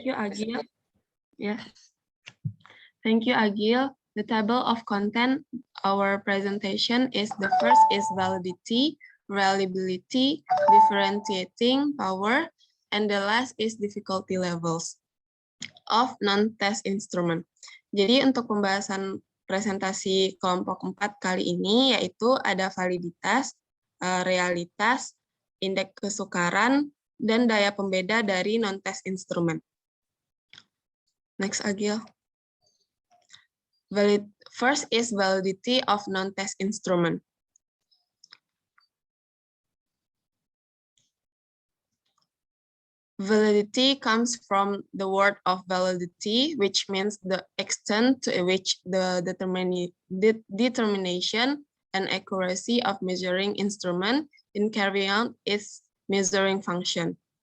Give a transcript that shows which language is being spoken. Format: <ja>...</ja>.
<en>Thank you, Agil. Yes. Thank you, Agil. The table of content, our presentation is the first is validity, reliability, differentiating power, and the last is difficulty levels of non-test instrument.</en> <id>Jadi untuk pembahasan presentasi kelompok 4 kali ini yaitu ada validitas, realitas, indeks kesukaran, dan daya pembeda dari non-test instrument.</id> <en>Next, Agil. First is validity of non-test instrument. Validity comes from the word of validity, which means the extent to which the determination and accuracy of measuring instrument in carrying out its measuring function.</en>